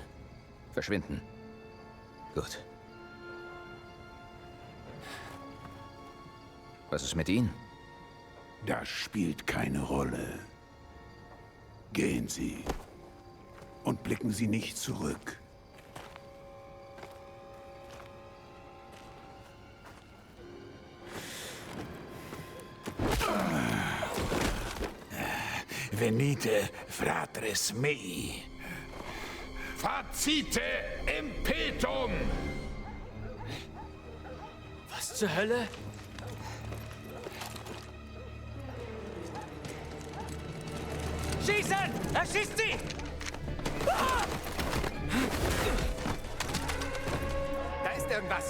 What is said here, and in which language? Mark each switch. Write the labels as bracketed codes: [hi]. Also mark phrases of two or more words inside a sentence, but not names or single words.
[de] Verschwinden. Gut. Was ist mit Ihnen? Das spielt keine Rolle. Gehen Sie und blicken Sie nicht zurück. [la] Venite, fratres mei. Facite impetum! [de] Was zur Hölle? Schießen! Erschießt sie! Ah! Da ist irgendwas.